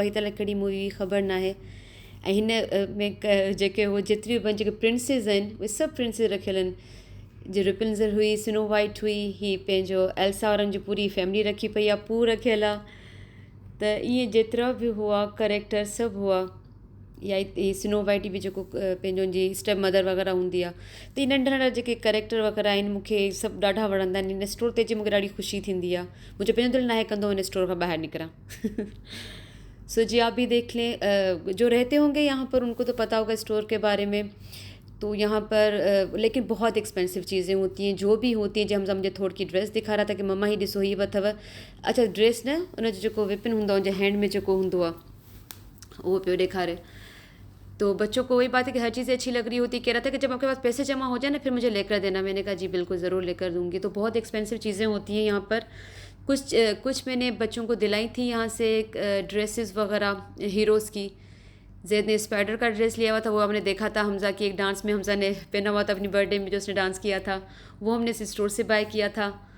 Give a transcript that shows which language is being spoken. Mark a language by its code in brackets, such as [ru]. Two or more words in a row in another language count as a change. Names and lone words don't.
[sd] هي ته ڪهڙي مووي خبر نه آهي. ۽ هن ۾ جيڪي اهي جيتريون بہ جيڪي پرنسز آهن، اهي سڀ پرنسز رکيل آهن. جو ريپنزل هئي، سنو وائيٽ هئي، هي پنهنجو ايلسا وارن جي پوري فيملي رکي پئي آهي، پو رکيل آهي. ته ائين جيترا بہ هئا ڪريڪٽر سڀ هئا، يا هي سنو وائيٽ بہ جيڪو پنهنجو جي اسٽيپ مدر وغيره هوندي آهي. ته اهي ننڍا ننڍا جيڪي ڪريڪٽر وغيره آهن، مون کي سڀ ڏاڍا وڻندا آهن. هن اسٽور تي اچي مون کي ڏاڍي خوشي ٿيندي آهي. منهنجو پنهنجو دل ناهي ڪندو هن اسٽور کان ٻاهر نڪران. [ur] سو جی آپ بھی دیکھ لیں، جو رہتے ہوں گے یہاں پر ان کو تو پتا ہوگا اسٹور کے بارے میں. تو یہاں پر لیکن بہت ایکسپینسو چیزیں ہوتی ہیں، جو بھی ہوتی ہیں. جب حمزہ مجھے تھوڑی کی ڈریس دکھا رہا تھا کہ مما [sd] هي ڏسو هي بہ اٿو. اڇا ڊريس نه، انجو جيڪو وپن هوندو آهي، انجي هينڊ ۾ جيڪو هوندو آهي، اهو پيو ڏيکاري. [ur] تو بچوں کو وہی بات ہے کہ ہر چیزیں اچھی لگ رہی ہوتی. کہہ رہا تھا کہ جب آپ کے پاس پیسے جمع ہو جائے نا، پھر مجھے لے کر دینا۔ میں نے کہا جی بالکل ضرور لے کر دوں گی. تو بہت ایکسپینسو چیزیں ہوتی ہیں یہاں پر۔ کچھ میں نے بچوں کو دلائی تھی یہاں سے ڈریسز وغیرہ ہیروز کی. زید نے اسپائیڈر کا ڈریس لیا ہوا تھا، وہ ہم نے دیکھا تھا حمزہ کی ایک ڈانس میں حمزہ نے پہنا ہوا تھا اپنی برتھ ڈے میں، جو اس نے ڈانس کیا تھا، وہ ہم نے اس اسٹور سے بائے کیا تھا.